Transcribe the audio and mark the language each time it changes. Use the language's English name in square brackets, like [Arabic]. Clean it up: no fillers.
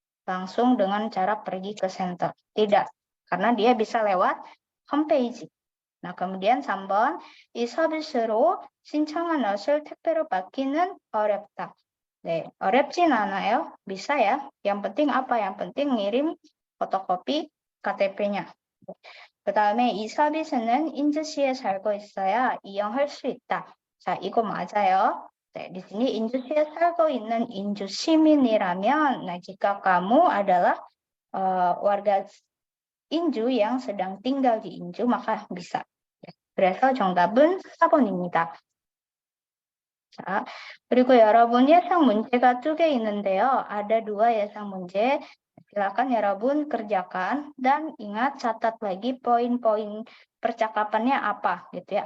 [Indonesian] Langsung dengan cara pergi ke center. Tidak, karena dia bisa lewat homepage. [Korean] Nah, kemudian 3번, 이 서비스로 신청한 옷을 택배로 받기는 어렵다. 네, 어렵진 않아요. [Indonesian] bisa ya. Yang penting apa? Yang penting ngirim fotokopi KTP-nya. [Korean] 그 다음에 이 서비스는 인주시에 살고 있어야 이용할 수 있다. 자, 이거 맞아요. [Indonesian] 네, di sini [Korean] 인주시에 살고 있는 인주 시민이라면, [Indonesian] nah jika kamu adalah warga 인주 yang sedang tinggal di 인주, maka bisa. [Korean] 그래서 정답은 4번입니다. 자, 그리고 여러분 예상 문제가 2개 있는데요. [Indonesian] ada 2 예상 문제. Silakan 여러분 kerjakan dan ingat catat lagi poin-poin percakapannya apa gitu ya.